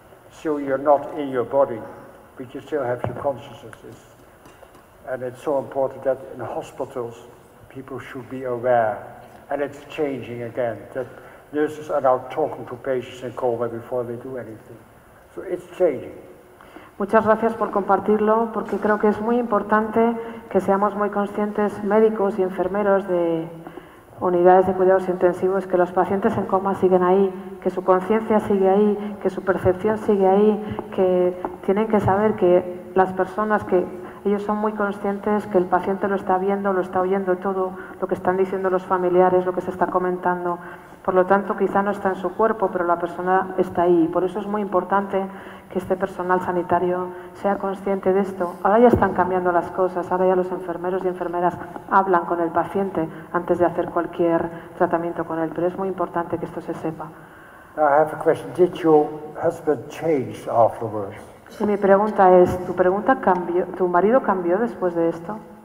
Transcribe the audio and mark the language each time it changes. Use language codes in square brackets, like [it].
[en] So you're not in your body, but you still have your consciousness. And it's so important that in hospitals, people should be aware. And it's changing again, that nurses are now talking to patients in coma before they do anything. So it's changing. [es] Muchas gracias por compartirlo, porque creo que es muy importante que seamos muy conscientes, médicos y enfermeros de unidades de cuidados intensivos, que los pacientes en coma siguen ahí, que su conciencia sigue ahí, que su percepción sigue ahí, que tienen que saber que las personas que... Ellos son muy conscientes que el paciente lo está viendo, lo está oyendo todo, lo que están diciendo los familiares, lo que se está comentando. Por lo tanto, quizá no está en su cuerpo, pero la persona está ahí. Por eso es muy importante que este personal sanitario sea consciente de esto. Ahora ya están cambiando las cosas, ahora ya los enfermeros y enfermeras hablan con el paciente antes de hacer cualquier tratamiento con él, pero es muy importante que esto se sepa. [en] I have a question. Did your husband change afterwards? [es] Y mi pregunta es, ¿tu pregunta cambió, tu marido cambió después de esto?